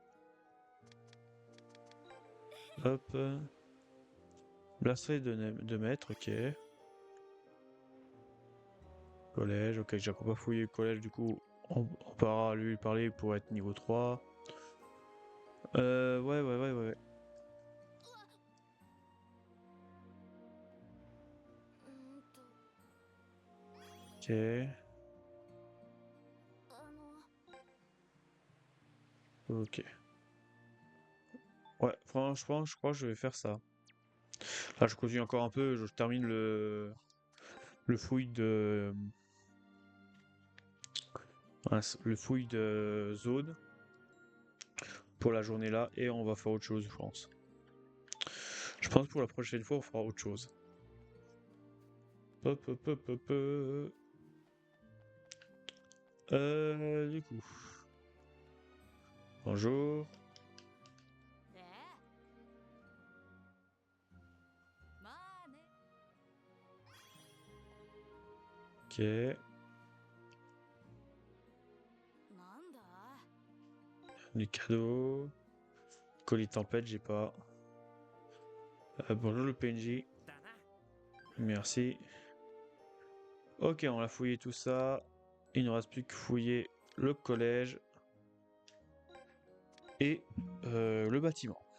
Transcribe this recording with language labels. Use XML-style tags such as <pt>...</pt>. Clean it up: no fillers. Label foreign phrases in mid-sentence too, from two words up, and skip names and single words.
<fr>Hop. Bracelet de maître, ok. Collège, ok, j'ai encore pas fouillé le collège, du coup, on pourra lui parler pour être niveau 3. Ouais.</fr> <ja>うーんと</ja> <fr>Ok, ok. Ouais, franchement, je crois que je vais faire ça. Là, je continue encore un peu, je termine le fouille de... le fouille de zone pour la journée là, et on va faire autre chose, je pense. Je pense que pour la prochaine fois, on fera autre chose. Hop, hop, hop, hop, du coup. Bonjour.</fr> <ja>でまあね</ja> <fr>Ok.</fr> <ja>なんだ</ja> <fr>Les cadeaux. Colis tempête, j'ai pas. Bonjour le PNJ.</fr> <ja>だな。</ja> <fr>Merci. Ok, on a fouillé tout ça. Il ne reste plus que fouiller le collège et le bâtiment.</fr>